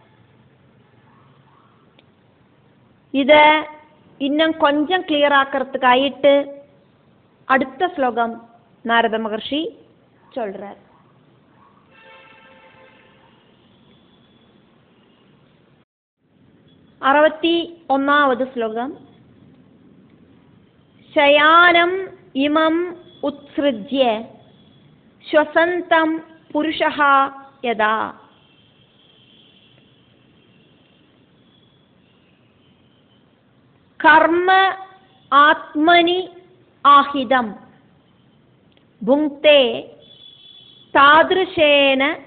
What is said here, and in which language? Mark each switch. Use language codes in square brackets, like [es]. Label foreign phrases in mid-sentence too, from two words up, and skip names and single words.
[ta] இத இன்னும் கொஞ்சம் கிளியர் ஆக்கிறதுக்கு ஆயிட்டு அடுத்த ஸ்லோகம் நாரத மகர்ஷி சொல்றார். அறுபத்தி ஒன்னாவது ஸ்லோகம். [sa] शयानम् इमम् उत्सृज्य श्वसन्तं पुरुषः यदा कर्म आत्मनि आहिदं भुङ्क्ते तादृशेन